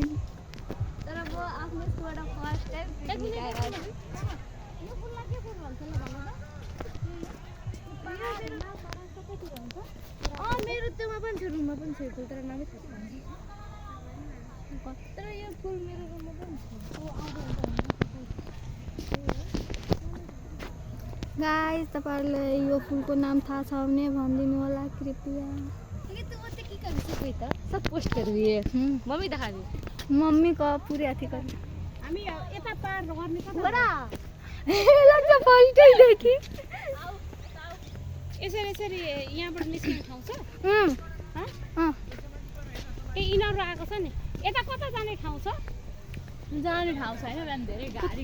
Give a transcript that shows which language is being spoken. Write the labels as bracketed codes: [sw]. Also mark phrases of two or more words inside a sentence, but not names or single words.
[ne] तर अब आफ्नो स्कुलबाट [en] first time [ne] यो पुललाई के पुल भन्छ ल भन्नु त मेरो त्योमा पनि छ रुममा पनि छ पुल तर नामै थाहा छैन तर यो पुल मेरो रुममा पनि छ गाइस तपाईहरुलाई यो फुलको नाम थाहा छ भने भनिदिनु होला कृपया [hi] सब पोस्ट करिए मम्मी दिखा दी मम्मी को पूरे अथी कर [ne] हामी यता पार गर्ने कता बडा लाग्छ [en] first time [ne] देखि यसरी यसरी यहाँबाट निस्किने ठाउँ छ ए इनर आएको छ नि यता कता जाने ठाउँ छ जाने ठाउँ छैन बिहान धेरै गाडी